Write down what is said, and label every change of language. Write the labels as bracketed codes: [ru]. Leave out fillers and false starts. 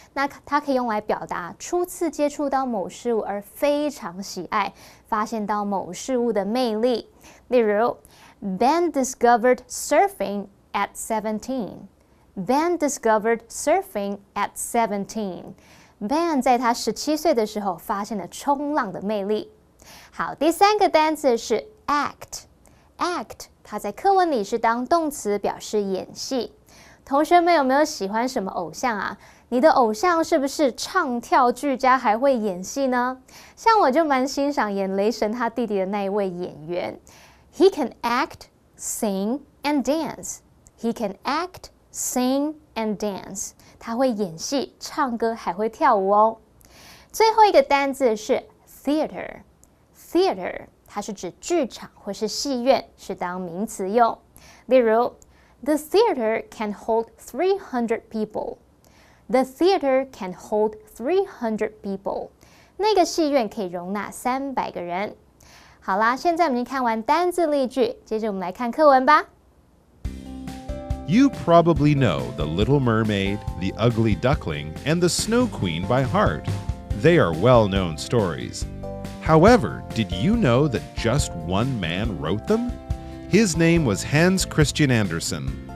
[zh] 那它可以用来表达初次接触到某事物而非常喜爱，发现到某事物的魅力。 [en] 例如 Ben discovered surfing at 17. Ben discovered surfing at 17. [zh] Ben 在他17岁的时候发现了冲浪的魅力。好，第3个单字是 act， 它在课文里是当动词，表示演戏。同学们有没有喜欢什么偶像啊？你的偶像是不是唱跳俱佳，还会演戏呢？像我就蛮欣赏演雷神他弟弟的那一位演员。 [en] He can act, sing, and dance. He can act, sing, and dance. [zh] 他会演戏、唱歌，还会跳舞哦。最后一个单字是 theater， 它是指剧场或是戏院，是当名词用。 [en] 例如The theater can hold 300 people. The theater can hold 300 people. [zh] 那个戏院可以容纳300个人。好啦，现在我们已经看完单字例句，接着我们来看课文吧。 [en] You probably know The Little Mermaid, The Ugly Duckling, and The Snow Queen by heart. They are well-known stories. However, did you know that just one man wrote them? His name was Hans Christian Andersen.